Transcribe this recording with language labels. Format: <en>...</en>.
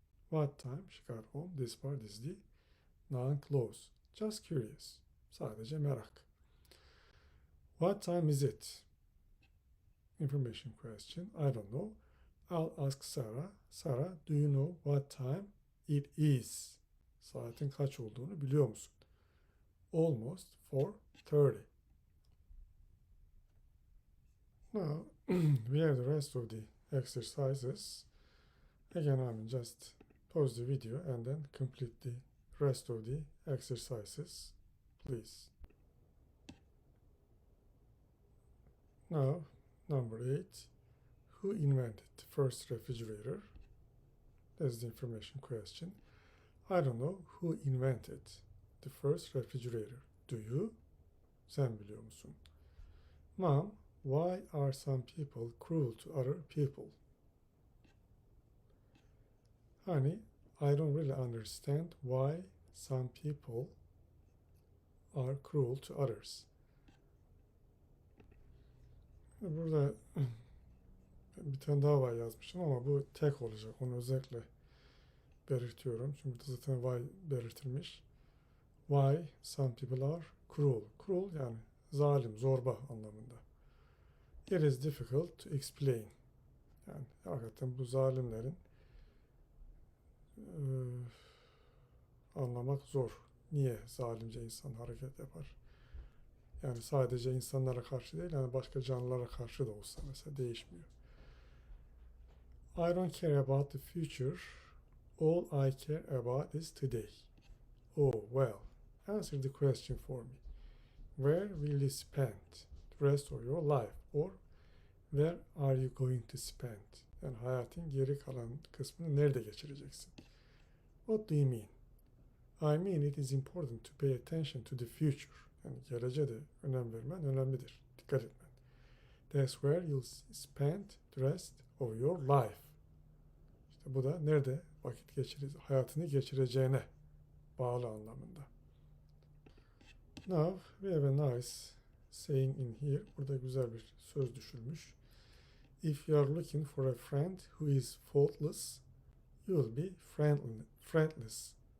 <en>What time she got home? This part is the noun clause. Just curious.</en> <tr>Sadece merak.</tr> <en>What time is it? Information question. I don't know. I'll ask Sarah. Sarah, do you know what time it is?</en> <tr>Saatin kaç olduğunu biliyor musun?</tr> <en>Almost 4:30. Now, we have the rest of the exercises. Again, just pause the video and then complete the rest of the exercises, please. Now, number 8. Who invented the first refrigerator? That's the information question. I don't know who invented the first refrigerator. Do you?</en> <tr>Sen biliyor musun?</tr> <en>Mom, why are some people cruel to other people? Honey, I don't really understand why some people are cruel to others.</en> <tr>Burada bir tane daha var yazmışım ama bu tek olacak. Onu özellikle belirtiyorum. Çünkü burada zaten why belirtilmiş.</tr> <en>Why some people are cruel.</en> <tr>Cruel yani zalim, zorba anlamında.</tr> <en>It is difficult to explain.</en> <tr>Yani hakikaten bu zalimlerin anlamak zor. Niye zalimce insan hareket yapar? Yani sadece insanlara karşı değil, yani başka canlılara karşı da olsa mesela değişmiyor.</tr> <en>I don't care about the future. All I care about is today. Oh, well, answer the question for me. Where will you spend the rest of your life? Or where are you going to spend?</en> <tr>Yani hayatın geri kalan kısmını nerede geçireceksin?</tr> <en>What do you mean? I mean it is important to pay attention to the future.</en> <tr>Yani geleceğe de önem vermen önemlidir. Dikkat etmen.</tr> <en>That's where you'll spend the rest of your life.</en> <tr>İşte bu da nerede vakit hayatını geçireceğine bağlı anlamında.</tr> <en>Now we have a nice saying in here.</en> <tr>Burada güzel bir söz düşülmüş.</tr> <en>If you are looking for a friend who is faultless, you will be friendless.</en>